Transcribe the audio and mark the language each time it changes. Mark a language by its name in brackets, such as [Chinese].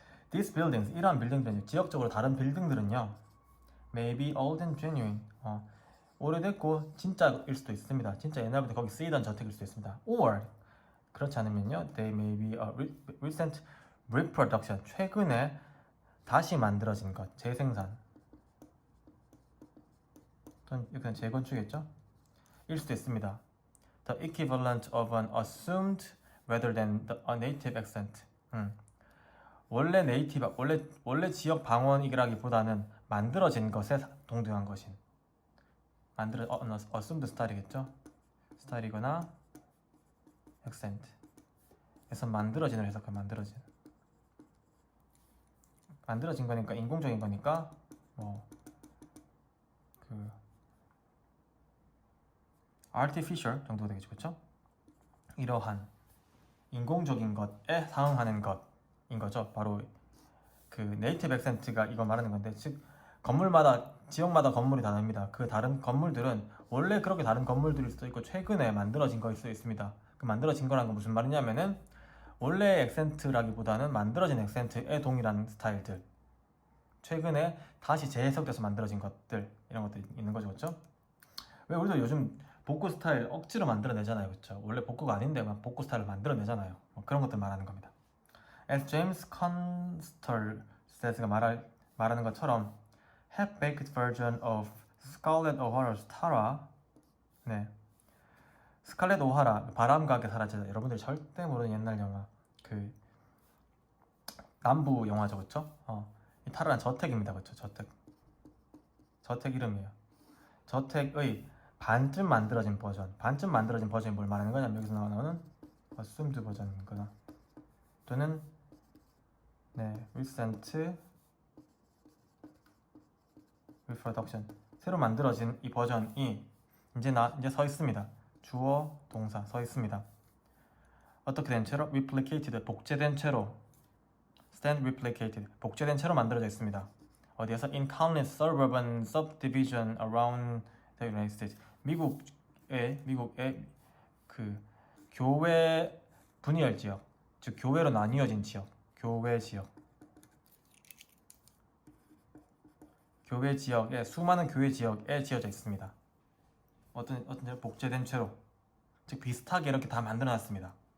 [English] These buildings, [Korean] 이러한 빌딩들은요, 지역적으로 다른 빌딩들은요, [English] may be old and genuine, [Korean] 오래됐고 진짜일 수도 있습니다. 진짜 옛날부터 거기 쓰이던 저택일 수도 있습니다. Or 그렇지 않으면요, [English] they may be a recent reproduction, [Korean] 최근에 다시 만들어진 것, 재생산, 또는 이건 재건축이겠죠? 일 수도 있습니다. [English] The equivalent of an assumed rather than a native accent. [Korean] 원래 지역 방언이라기보다는 만들어진 것에 동등한 것인. assumed 스타일이겠죠? 스타일이거나 accent. 에서 만들어진을 해석해. 만들어진 거니까 인공적인 거니까 artificial 정도가 되겠죠, 그렇죠? 이러한 인공적인 것에 상응하는 것인 거죠. 바로 그 네이티브 액센트가 이거 말하는 건데, 즉 지역마다 건물이 다릅니다. 그 다른 건물들은 원래 그렇게 다른 건물들일 수도 있고 최근에 만들어진 거일 수도 있습니다. 그 만들어진 거라는 건 무슨 말이냐면은 원래 액센트라기보다는 만들어진 액센트에 동일한 스타일들, 최근에 다시 재해석돼서 만들어진 것들, 이런 것들이 있는 거죠, 그렇죠? 왜 우리도 요즘 복고 스타일 억지로 만들어내잖아요, 그렇죠? 원래 복고가 아닌데 막 복고 스타일을 만들어내잖아요. 그런 것들 말하는 겁니다. [English] As James Constantes가 [Korean] 말하는 것처럼 [English] half-baked version of Scarlett O'Hara's Tara. [Korean] 네, 스칼렛 오하라, 바람과 함께 사라지다. 여러분들이 절대 모르는 옛날 영화, 그 남부 영화죠, 그렇죠? 이 타라는 저택입니다, 그렇죠? 저택 이름이에요. 저택의 반쯤 만들어진 버전이 뭘 말하는 거냐면, 여기서 나오는 assumed 버전이거나 또는 recent reproduction, 새로 만들어진 이 버전이 이제 서 있습니다. 주어, 동사 서 있습니다. 어떻게 된 채로? replicated, 복제된 채로. [English] stand replicated, [Korean] 복제된 채로 만들어져 있습니다. 어디에서? [English] in countless suburban subdivision around the United States. [Korean] 미국의 그 교회 분열 지역, 즉 교회로 나뉘어진 지역, 교회 지역에 수많은 교회 지역에 지어져 있습니다. 어떤 복제된 채로, 즉 비슷하게 이렇게 다 만들어놨습니다.